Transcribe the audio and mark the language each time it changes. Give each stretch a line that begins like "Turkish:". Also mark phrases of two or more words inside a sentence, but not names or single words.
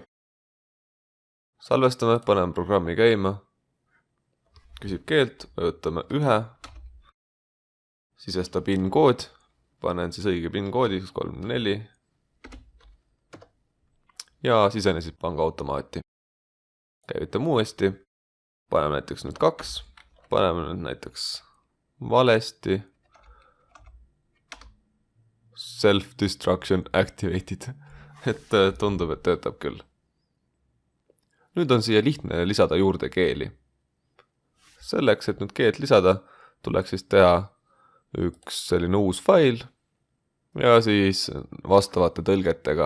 Estonian: Salvestame, paneme programmi käima, küsib keelt, võtame 1, sisesta PIN-kood, panen siis õige PIN-koodi, 3-4 ja sisenesid pangaautomaati. Käivitame uuesti, paneme näiteks nüüd 2, paneme nüüd näiteks valesti,
English: self-destruction activated,
Estonian: et tundub, et töötab küll. Nüüd on siia lihtne lisada juurde keeli. Selleks, et nüüd keelt lisada, tuleks siis teha üks selline uus fail ja siis vastavate tõlgetega.